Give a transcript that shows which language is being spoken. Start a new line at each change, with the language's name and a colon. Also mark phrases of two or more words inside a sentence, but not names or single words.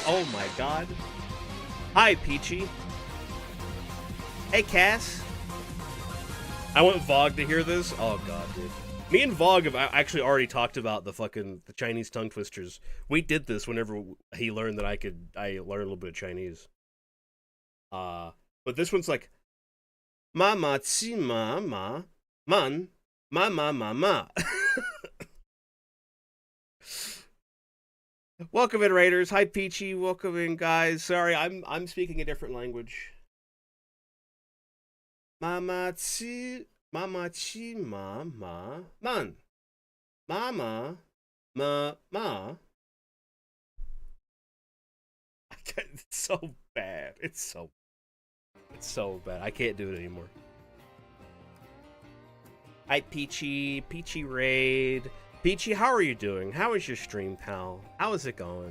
English: Oh my god. Hi, Peachy. Hey, Cass. I want Vogue to hear this. Oh god, dude. Me and Vogue have actually already talked about the Chinese tongue twisters. We did this whenever he learned that I learned a little bit of Chinese. But this one's like ma ma chi ma ma man ma ma ma ma. Welcome in, Raiders. Hi, Peachy. Welcome in, guys. Sorry, I'm speaking a different language. Mama chi ma ma man. Mama ma ma. It's so bad. It's so bad. I can't do it anymore. Hi, Peachy. Peachy Raid. Peachy, how are you doing? How is your stream, pal? How is it going?